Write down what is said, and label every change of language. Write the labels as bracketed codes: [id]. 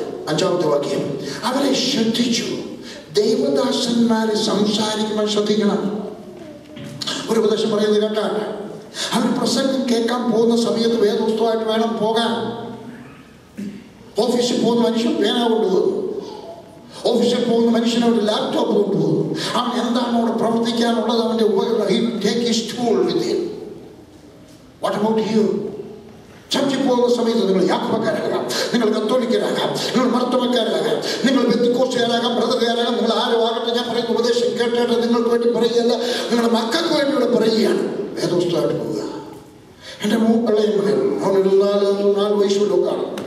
[ml] അഞ്ചാമത്തെ വാക്യം, അവരെ ശ്രദ്ധിച്ചു. ദൈവദാസന്മാരെ സംസാരിക്കുമ്പോൾ ശ്രദ്ധിക്കണം. ഒരു ഉപദേശം പറയുന്നത് കേട്ടാൽ അവർ പ്രസംഗം കേൾക്കാൻ പോകുന്ന സമയത്ത് വേദപുസ്തകമായിട്ട് വേണം പോകാൻ. ഓഫീസിൽ പോകുന്ന മനുഷ്യൻ പേന കൊണ്ടുപോകുന്നു, ഓഫീസിൽ പോകുന്ന മനുഷ്യൻ ഒരു ലാപ്ടോപ്പ് കൊണ്ടുപോകുന്നു. അവൻ എന്താണ് അവിടെ പ്രവർത്തിക്കാനുള്ളത് അവൻ്റെ ഉപകരണം. [en] He will take his tool with him. What about you? [ml] ചർച്ചിൽ പോകുന്ന സമയത്ത് നിങ്ങൾ യാക്കോബക്കാരാകാം, നിങ്ങൾ കത്തോലിക്കരാകാം, നിങ്ങൾ മർത്തമക്കാരാകാം, നിങ്ങൾ പെന്തക്കോസ്തുകാരാകാം, ബ്രദറുകാരാകാം, നിങ്ങൾ ആരും ആകട്ടെ. ഞാൻ പറയുന്ന ഉപദേശം കേട്ടിട്ട് നിങ്ങൾക്ക് വേണ്ടി പറയുകയല്ല, നിങ്ങളുടെ മക്കൾക്ക് വേണ്ടി ഇവിടെ പറയുകയാണ്. വേദപുസ്തകമായിട്ട് പോവുക. എൻ്റെ മൂക്കളെ മകൻ അവനൊരു 4 വയസ്സുള്ളൊക്കെയാണ്.